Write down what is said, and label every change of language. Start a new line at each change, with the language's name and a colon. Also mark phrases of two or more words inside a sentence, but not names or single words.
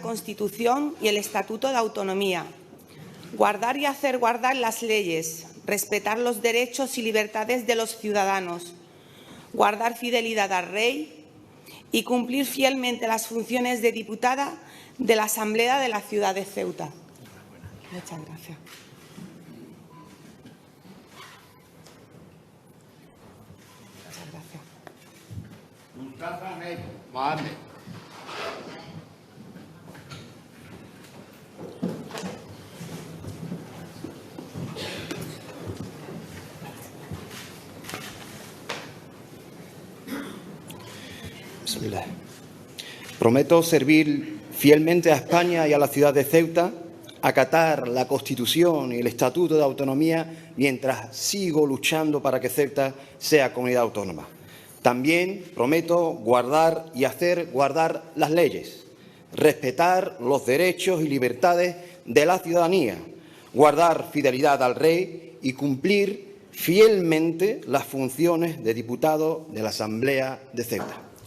Spanish: Constitución y el Estatuto de Autonomía, guardar y hacer guardar las leyes, respetar los derechos y libertades de los ciudadanos, guardar fidelidad al Rey y cumplir fielmente las funciones de diputada de la Asamblea de la ciudad de Ceuta. Muchas gracias. Mustafa Mohamed. Bismillah. Prometo servir fielmente a España y a la ciudad de Ceuta, acatar la Constitución y el Estatuto de Autonomía mientras sigo luchando para que Ceuta sea comunidad autónoma. También prometo guardar y hacer guardar las leyes, respetar los derechos y libertades de la ciudadanía, guardar fidelidad al Rey y cumplir fielmente las funciones de diputado de la Asamblea de Ceuta.